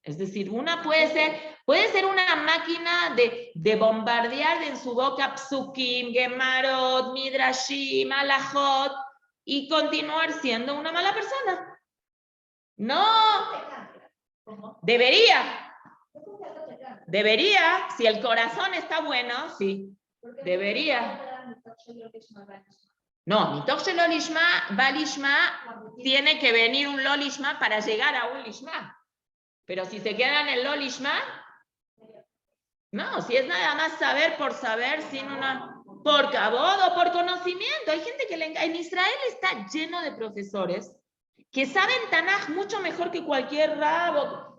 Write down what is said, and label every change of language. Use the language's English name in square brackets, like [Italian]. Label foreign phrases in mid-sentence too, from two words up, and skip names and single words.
[Spanish] Es decir, una puede ser una máquina de bombardear en su boca [Hebrew] פסוקים, גמרות, מדרשים, הלכות, [Spanish] y continuar siendo una mala persona. No, debería, si el corazón está bueno, sí, debería. No, [Hebrew] מתוך שלא לשמה, בא לשמה, [Spanish] tiene que venir un [Hebrew] לא לשמה [Spanish] para llegar a un lishma. Pero si se queda en el [Hebrew] לא לשמה, [Spanish] no, si es nada más saber por saber, sin por cabod o por conocimiento. Hay gente que en Israel está lleno de profesores que saben Tanaj mucho mejor que cualquier rabo.